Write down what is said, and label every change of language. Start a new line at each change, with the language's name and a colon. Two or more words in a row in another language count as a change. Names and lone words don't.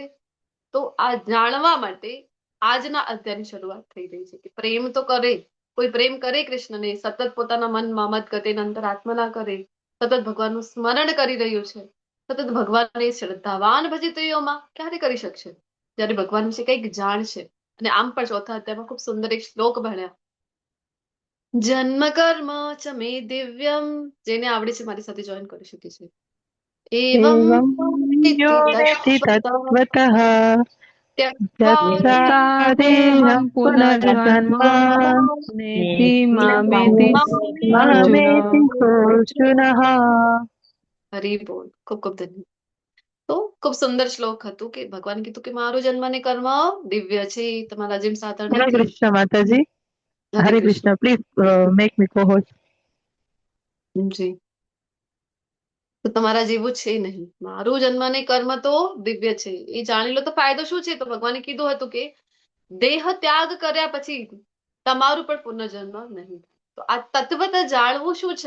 Gujarati: તો આ જાણવા માટે આજના અધ્યાયની શરૂઆત થઈ રહી છે કે પ્રેમ તો કરે, કોઈ પ્રેમ કરે કૃષ્ણને, સતત પોતાના મનમાં
Sanskrit: મત ગતે અંતરાત્મના
Gujarati: કરે, સતત ભગવાનનું સ્મરણ કરી રહ્યું છે, સતત ભગવાનને શ્રદ્ધાવાન ભજિતયોમાં ક્યારે કરી શકશે? જ્યારે ભગવાન વિશે કંઈક જાણશે. અને આમ પણ ચોથા અધ્યાયમાં ખૂબ સુંદર એક શ્લોક ભણ્યા.
Sanskrit: જન્મ કર્મ ચ મે દિવ્યમ,
Gujarati: જેને આવડે છે મારી સાથે જોઈન કરી શકે છે.
Sanskrit: એવં यो वेत्ति तत्त्वतः त्यक्त्वा દેહં પુનર્જન્મ નેતિ મામેતિ मामेति सोऽर्जुन।
Gujarati: હરિ બોલ. ખૂબ ખૂબ ધન્યવાદ. તો ખૂબ સુંદર શ્લોક હતું કે ભગવાન કીધું કે મારો જન્મ અને કર્મ દિવ્ય છે, તમારા જેમ સાધારણ हरे નથી.
Hindi: कृष्ण माताजी। हरे कृष्ण,
English: please make me co-host.
Gujarati: જી. તો તમારા જેવું છે નહીં. મારું જન્મ અને કર્મ તો દિવ્ય છે, એ જાણી લો તો ફાયદો શું છે? તો ભગવાને કીધું હતું કે દેહ ત્યાગ કર્યા પછી તમારું પણ પુનર્જન્મ નહીં. તો આ તત્વત જાણવું શું છે?